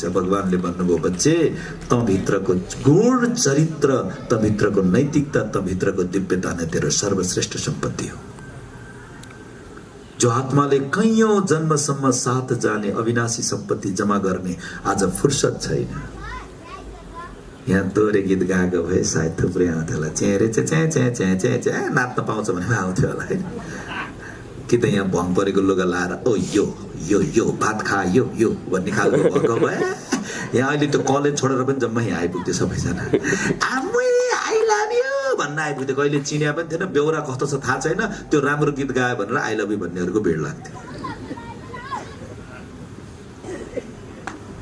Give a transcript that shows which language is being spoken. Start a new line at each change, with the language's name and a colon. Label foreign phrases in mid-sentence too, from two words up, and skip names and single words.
Nepali: भगवानले भन्नुभयो, बच्चे त भित्रको गुण चरित्र, त भित्रको नैतिकता, त भित्रको दिव्यता नै तेरो सर्वश्रेष्ठ सम्पत्ति हो, जो आत्माले कैयौं जन्मसम्म साथ जाने अविनाशी सम्पत्ति जमा गर्ने आज फुर्सद छैन। यहाँ दोहोरे गीत गाएको भए सायद थुप्रै आउँथ्यो होला, चेरे चे चे चे चे चे चे नाच्न पाउँछ भने आउँथ्यो होला होइन। कि त यहाँ भङ परेको लुगा लाएर ओ यो यो यो भात खा यो यो भन्ने खालको भएको भए यहाँ अहिले त्यो कलेज छोडेर पनि जम्मै यहाँ आइपुग्थ्यो सबैजना। आमै
English: I love you
Nepali: भन्न आइपुग्थ्यो। कहिले चिन्या पनि थिएन, बेहोरा कस्तो छ थाहा छैन, त्यो राम्रो गीत गायो भनेर
English: I love you
Nepali: भन्नेहरूको भिड लाग्थ्यो।